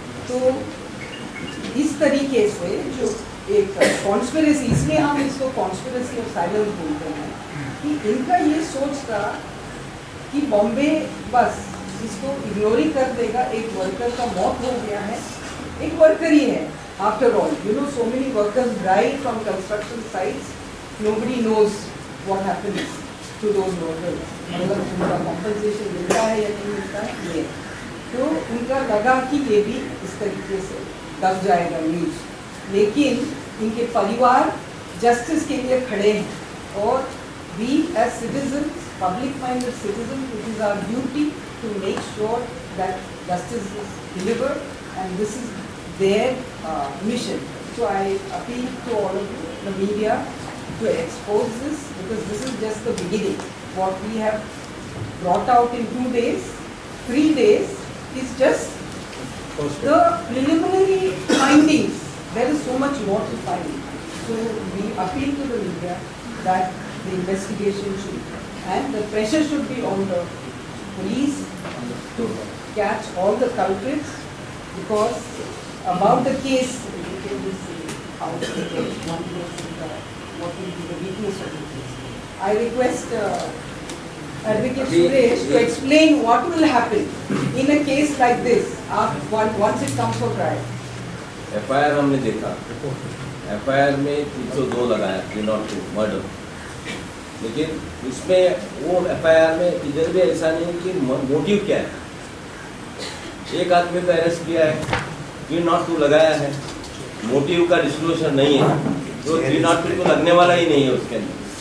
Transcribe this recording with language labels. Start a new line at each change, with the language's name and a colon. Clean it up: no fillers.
Hindi: तो इस तरीके से जो एक कॉन्स्पिरेसी, इसलिए हम इसको
English: conspiracy of silence
Hindi: बोलते हैं, कि इनका ये सोच था कि बॉम्बे बस इसको इग्नोर ही कर देगा. एक वर्कर का मौत हो गया है, एक वर्कर ही है
English: After all. so many workers die from construction sites, nobody knows what happens to those workers.
Hindi: मतलब उनका कॉम्पनसेशन मिलता है या नहीं मिलता है ये. तो उनका लगा कि ये भी इस तरीके से दब जाएगा न्यूज़, लेकिन इनके परिवार जस्टिस के लिए खड़े हैं.
English: और we as citizens, public minded citizens, it is our duty to make sure that justice is delivered, and this is their mission. So I appeal to all of you, the media, to expose this, because this is just the beginning. What we have brought out in 2 days, 3 days is just the preliminary findings. There is so much more to find. So we appeal to the media that the investigation should, and the pressure should be on the police to catch all the culprits, because about the case, we can just see how it is, what will be the weakness of the case. I request Advocate Suresh to explain what will happen in a case like this once it comes for trial.
Hindi: FIR हमने देखा, FIR में 302 लगाया, 302 murder, लेकिन इसमें वो FIR में किधर भी ऐसा नहीं कि मोटिव क्या है। एक आदमी को अरेस्ट किया है, 302 लगाया है, मोटिव का डिस्क्लोजर नहीं है, तो 302 तो लगने वाला ही नहीं है उसके अंदर।